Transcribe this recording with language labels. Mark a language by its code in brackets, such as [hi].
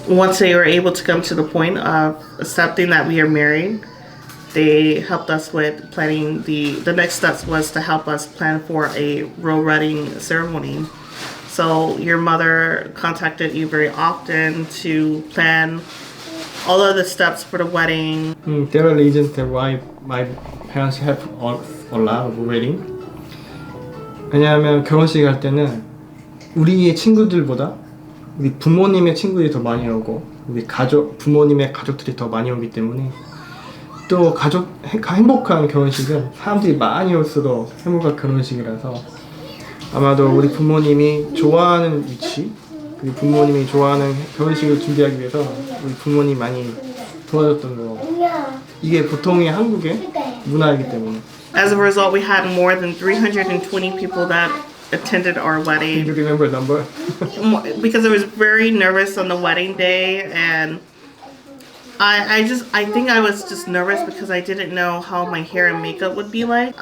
[en] Once they were able to come to the point of accepting that we are married, they helped us with planning the next steps was to help us plan for a royal wedding ceremony. So your mother contacted you very often to plan all of the steps for the wedding. There are reasons why my parents have a lot of wedding. [ko] 왜냐하면 결혼식 할 때는 우리의 친구들보다 우리 부모님의 친구들이 더 많이 오고 우리 부모님의 가족들이 더 많이 오기 때문에 또 행복한 결혼식은 사람들이 많이 올수록 행복한 결혼식이라서 아마도 우리 부모님이 좋아하는 위치 그리고 부모님이 좋아하는 결혼식을 준비하기 위해서 우리 부모님 많이 도와줬던 거. 이게 보통의 한국의 문화이기 때문에. [en] As a result, we had more than 320 people that attended our wedding. Can you remember the number? Because I was very nervous on the wedding day, and I think I was just nervous because I didn't know how my hair and makeup would be like.